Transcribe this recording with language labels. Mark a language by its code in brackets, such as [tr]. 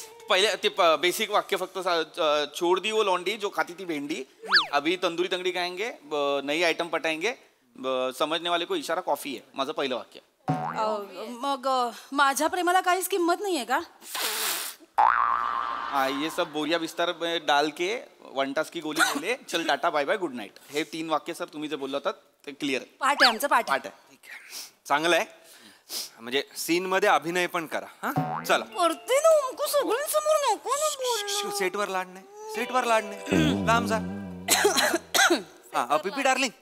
[hi] पहले ते बेसिक वाक्य फक्त छोड़ दी वो लौंडी जो खाती थी भेंडी, अभी तंदूरी तंगड़ी खाएंगे, नई आइटम पटाएंगे, समजने वाले को इशारा कॉफी है. [mr] माझं पहिलं वाक्य. मग माझ्या प्रेमाला काहीच किंमत नाहीये का? [hi] हाँ, ये सब बोरिया बिस्तर में डाल के 1 टास की गोली बोले, चल tata bye bye good night. [mr] हे 3 वाक्य सर तुम्ही जे बोलला होतात ते क्लिअर आहे. पाठ आहे आमचं. पाठ आहे. चांगलं आहे. म्हणजे सीन मध्ये अभिनय पण करा. हा चला. करते ना. सगळ्यांसमोर नको ना बोलणं. सेटवर लाड नाही. सेटवर लाड नाही. लांब जा. हाँ पीपी डार्लिंग.